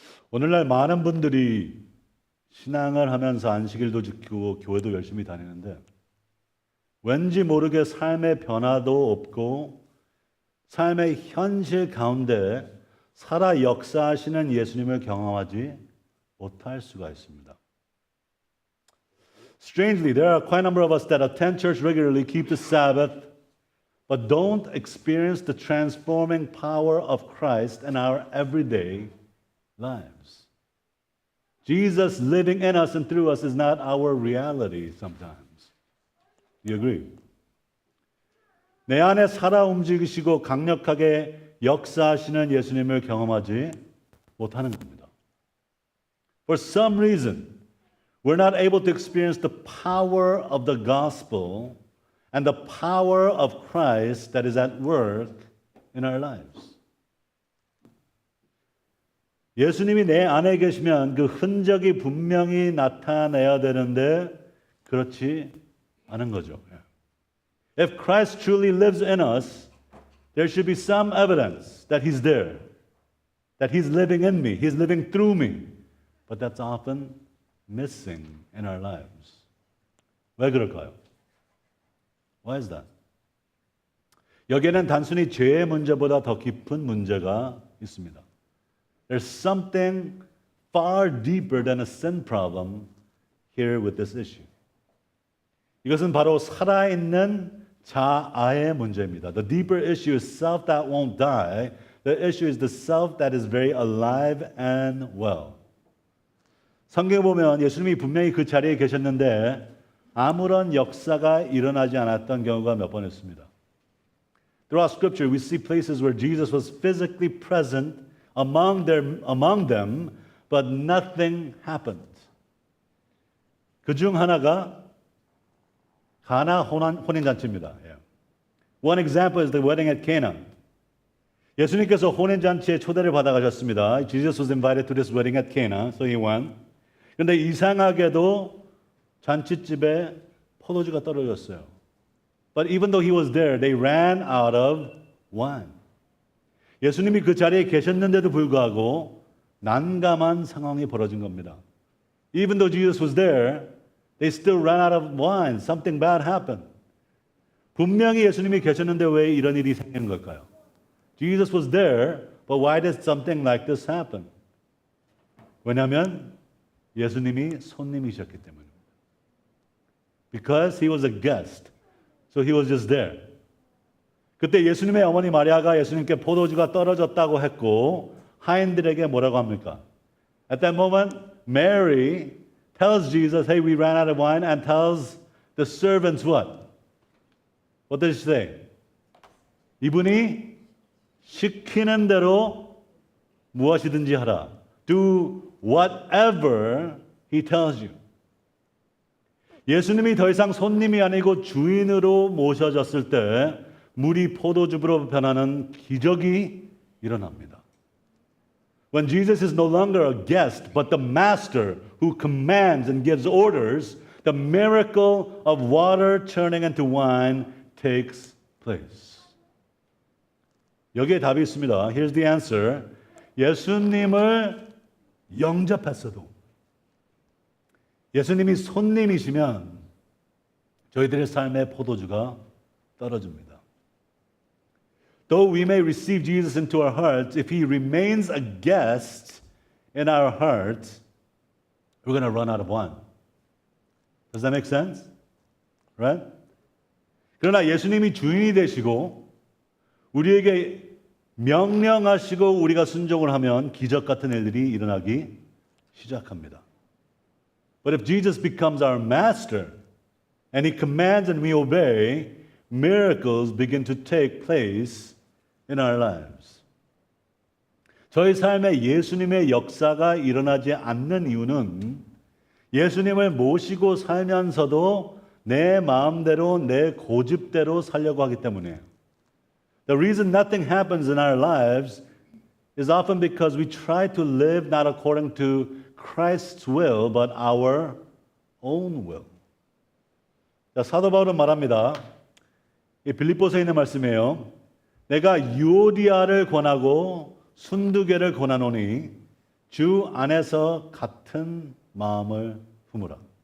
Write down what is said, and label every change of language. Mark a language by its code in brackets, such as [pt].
[ko] 오늘날 많은 분들이 신앙을 하면서 안식일도 지키고 교회도 열심히 다니는데 왠지 모르게 삶의 변화도 없고 삶의 현실 가운데 살아 역사하시는 예수님을 경험하지 못할 수가 있습니다. [en] Strangely, there are quite a number of us that attend church regularly, keep the Sabbath, but don't experience the transforming power of Christ in our everyday lives. Jesus living in us and through us is not our reality sometimes. Do you agree? [ko] 내 안에 살아 움직이시고 강력하게 역사하시는 예수님을 경험하지 못하는 겁니다. [en] For some reason, we're not able to experience the power of the gospel and the power of Christ that is at work in our lives. [ko] 예수님이 내 안에 계시면 그 흔적이 분명히 나타내야 되는데 그렇지 않은 거죠. [en] If Christ truly lives in us, there should be some evidence that He's there, that He's living in me, He's living through me. But that's often missing in our lives. [ko] 왜 그럴까요? [en] Why is that? [ko] 여기에는 단순히 죄의 문제보다 더 깊은 문제가 있습니다. [en] There's something far deeper than a sin problem here with this issue. [ko] 이것은 바로 살아있는 자아의 문제입니다. [en] The deeper issue is self that won't die. The issue is the self that is very alive and well. [ko] 성경에 보면 예수님이 분명히 그 자리에 계셨는데 아무런 역사가 일어나지 않았던 경우가 몇 번 있습니다. [en] Throughout Scripture, we see places where Jesus was physically present among them, but nothing happened. [ko] 그 중 하나가 가나 혼인잔치입니다. [en] One example is the wedding at Cana. [ko] 예수님께서 혼인잔치에 초대를 받아가셨습니다. [en] Jesus was invited to this wedding at Cana, so he went. [ko] 그런데 이상하게도 잔치집에 포도주가 떨어졌어요. [en] But even though he was there, they ran out of wine. [ko] 예수님이 그 자리에 계셨는데도 불구하고 난감한 상황이 벌어진 겁니다. [en] Even though Jesus was there, they still ran out of wine. Something bad happened. [ko] 분명히 예수님이 계셨는데 왜 이런 일이 생기는 걸까요? [en] Jesus was there, but why did something like this happen? [ko] 왜냐하면 예수님이 손님이셨기 때문입니다. [en] Because he was a guest, so he was just there. [ko] 그때 예수님의 어머니 마리아가 예수님께 포도주가 떨어졌다고 했고 하인들에게 뭐라고 합니까? [en] At that moment, Mary tells Jesus, hey, we ran out of wine, and tells the servants what? What does she say? [ko] 이분이 시키는 대로 무엇이든지 하라. [en] Do whatever he tells you. [ko] 예수님이 더 이상 손님이 아니고 주인으로 모셔졌을 때 물이 포도주로 변하는 기적이 일어납니다. [en] When Jesus is no longer a guest, but the master who commands and gives orders, the miracle of water turning into wine takes place. [ko] 여기에 답이 있습니다. [en] Here's the answer. [ko] 예수님을 영접했어도 예수님이 손님이시면 저희들의 삶의 포도주가 떨어집니다. [en] Though we may receive Jesus into our hearts, if he remains a guest in our hearts, we're going to run out of wine. Does that make sense? Right? [ko] 그러나 예수님이 주인이 되시고 우리에게 명령하시고 우리가 순종을 하면 기적 같은 일들이 일어나기 시작합니다. [en] But if Jesus becomes our master and he commands and we obey, miracles begin to take place in our lives. [ko] 저희 삶에 예수님의 역사가 일어나지 않는 이유는 예수님을 모시고 살면서도 내 마음대로 내 고집대로 살려고 하기 때문이에요. [en] The reason nothing happens in our lives is often because we try to live not according to Christ's will, but our own will. [ko] 자, 사도 바울은 말합니다. 이 빌립보서에 있는 말씀이에요. 내가 유오디아를 권하고 순두개를 권하노니 주 안에서 같은 마음을 품으라.